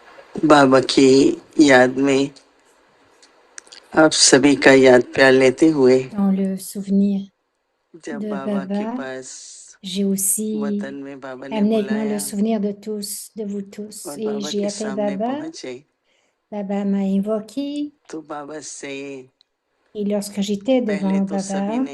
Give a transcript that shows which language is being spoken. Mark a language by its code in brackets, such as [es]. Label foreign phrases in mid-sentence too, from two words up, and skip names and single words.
[hi] बाबा की याद में आप सभी का याद प्यार लेते हुए [fr] Dans le souvenir [hi] जब [fr] de [hi] बाबा के [fr] Baba, [hi] पास [fr] j'ai aussi [hi] वतन में बाबा ने [fr] amené avec moi le [hi] बुलाया [fr] souvenir de tous, de vous tous. [hi] और [fr] Et [hi] बाबा [fr] j'ai [hi] के [fr] appelé [hi] सामने [fr] Baba. [hi] पहुंचे [fr] Baba m'a invoqué. [hi] तो बाबा से [fr] Et lorsque j'étais [hi] पहले [fr] devant [hi] तो सभी [fr] Baba,